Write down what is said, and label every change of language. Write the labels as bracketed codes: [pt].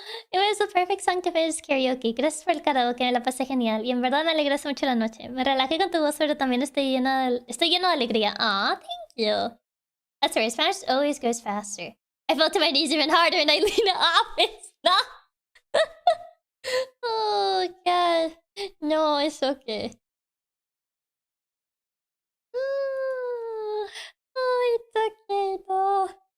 [en] It was the perfect song to finish karaoke. [es] Gracias por el karaoke, me la pasé genial. Y en verdad me alegraste mucho la noche. Me relajé con tu voz, pero también estoy lleno de alegría. [en] Aw, thank you. That's right, Spanish always goes faster. I fell to my knees even harder and I leaned off. It's not. Oh, God. No, it's okay. Oh, it's okay, though.